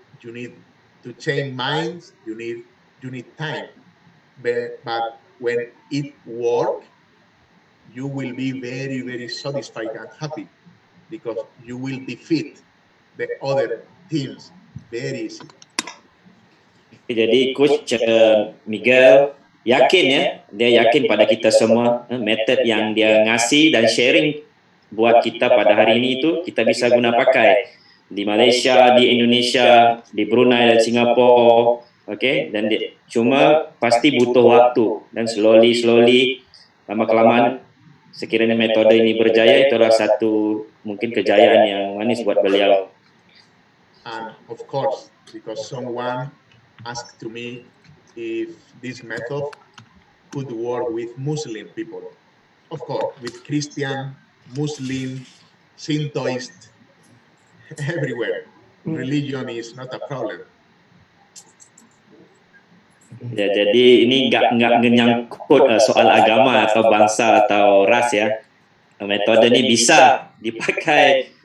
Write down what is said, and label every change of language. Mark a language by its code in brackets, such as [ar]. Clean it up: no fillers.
[en] You need to change minds. You need time. But when it works, you will be very, very satisfied and happy because you will defeat the other teams very easy. [id] Jadi Coach Miguel yakin ya, dia yakin pada kita semua metode yang dia ngasih dan sharing buat kita pada hari ini itu kita bisa guna pakai di Malaysia, di Indonesia, di Brunei dan Singapura, oke? Dan cuma pasti butuh waktu dan slowly lama-kelamaan sekiranya metode ini berjaya, itu adalah satu mungkin kejayaan yang manis buat beliau. [en] And of course, because someone asked to me if this method could work with Muslim people. Of course, with Christian, Muslim, Shintoist, everywhere. Religion is not a problem. [id] Ya, jadi ini nggak menyangkut soal agama atau bangsa atau ras ya. Metode ini bisa dipakai